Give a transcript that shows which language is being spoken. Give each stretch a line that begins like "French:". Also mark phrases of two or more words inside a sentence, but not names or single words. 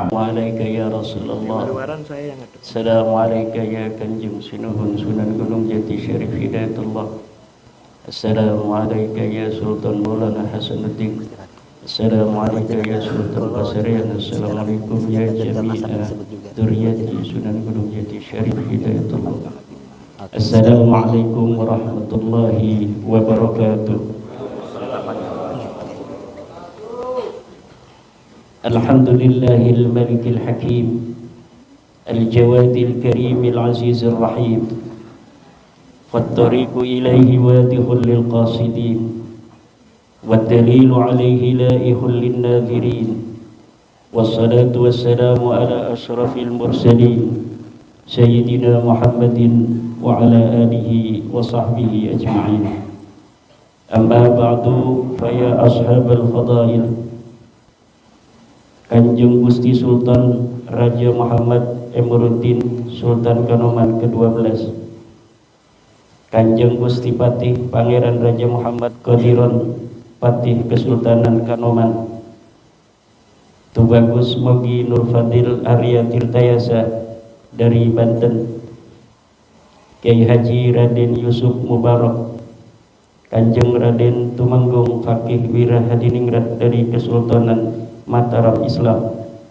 Arabic: السلام عليكم يا رسول الله. السلام عليكم يا Kanjeng Sunan Gunung Jati Syarif Hidayatullah. السلام عليكم يا Sultan Maulana Hasanuddin. السلام عليكم يا Sultan Basriyan. السلام عليكم يا جميع ذرية Sunan Gunung Jati Syarif Hidayatullah. السلام عليكم ورحمة الله وبركاته. الحمد لله الملك الحكيم الجواد الكريم العزيز الرحيم, فالطريق إليه واضح للقاصدين والدليل عليه لائح للناظرين والصلاة والسلام على أشرف المرسلين سيدنا محمد وعلى آله وصحبه أجمعين. أما بعد فيا أصحاب الفضائل,
Indonesian: Kanjeng Gusti Sultan Raja Muhammad Emiruddin Sultan Kanoman ke-12, Kanjeng Gusti Patih Pangeran Raja Muhammad Qadiron Patih Kesultanan Kanoman, Tubagus Mogi Nur Fadil Arya Tirtayasa dari Banten, Kiai Haji Raden Yusuf Mubarak, Kanjeng Raden Tumenggung Fakih Wira Hadiningrat dari Kesultanan Mataram Islam,